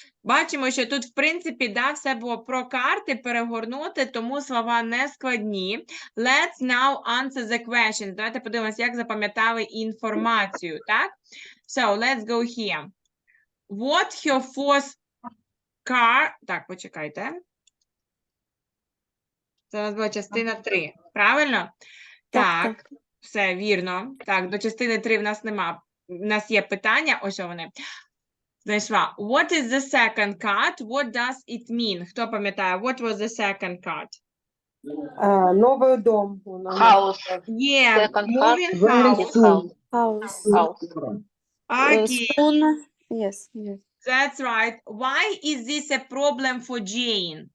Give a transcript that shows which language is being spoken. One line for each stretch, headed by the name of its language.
Ukrainian: Бачимо, що тут, в принципі, да, все було про карти, перегорнути, тому слова не складні.
English: Let's now answer the question.
Ukrainian: Давайте подивимося, як запам'ятали інформацію, так?
English: So, let's go here. What her first car...
Ukrainian: Так, почекайте. Це у нас була частина 3, правильно? Так, все, вірно. Так, до частини 3 в нас нема. У нас є питання, ось що вони. Знайшла.
English: What is the second card? What does it mean?
Ukrainian: Хто пам'ятає?
English: What was the second card?
Ukrainian: Новий дом.
English: House. Yeah, Second moving house. house. Okay, Yes. that's right. Why is this a problem for Jane?